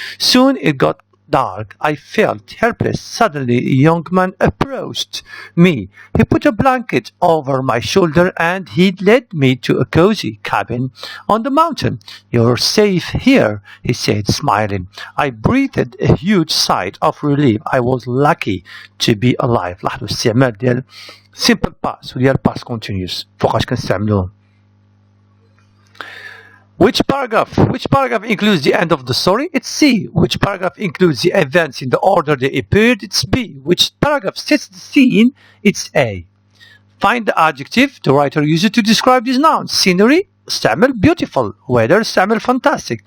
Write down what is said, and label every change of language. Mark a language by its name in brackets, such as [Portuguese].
[English] Soon it got dark. I felt helpless. Suddenly, a young man approached me. He put a blanket over my shoulder and he led me to a cozy cabin on the mountain. You're safe here, he said, smiling. I breathed a huge sigh of relief. I was lucky to be alive. [Arabic] لاحظوا استعمال ديال simple past وديال past continuous فوقاش كنستعملوهم. [English] Which paragraph includes the end of the story? It's C. Which paragraph includes the events in the order they appeared? It's B. Which paragraph sets the scene? It's A. Find the adjective the writer uses to describe these nouns. Scenery, استعمل beautiful. Weather, استعمل fantastic.